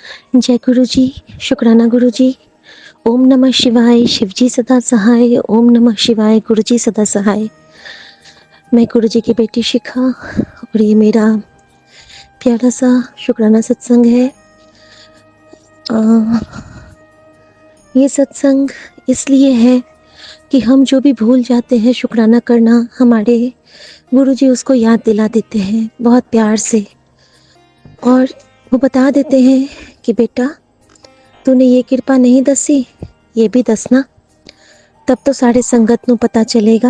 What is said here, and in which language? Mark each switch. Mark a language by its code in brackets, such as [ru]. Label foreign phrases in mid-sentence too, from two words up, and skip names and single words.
[hi] जय गुरु जी। शुक्राना गुरु जी। [sa] ओम नमः शिवाय। [hi] शिवजी सदा सहाय। [sa] ओम नमः शिवाय। [hi] गुरु जी सदा सहाय। मैं गुरु जी की बेटी शिखा और ये मेरा प्यारा सा शुक्राना सत्संग है। ये सत्संग इसलिए है कि हम जो भी भूल जाते हैं शुक्राना करना, हमारे गुरु जी उसको याद दिला देते हैं बहुत प्यार से, और वो बता देते हैं कि बेटा तूने ये कृपा नहीं दसी, ये भी दसना, तब तो [pa] सारे संगत नू [hi] पता चलेगा।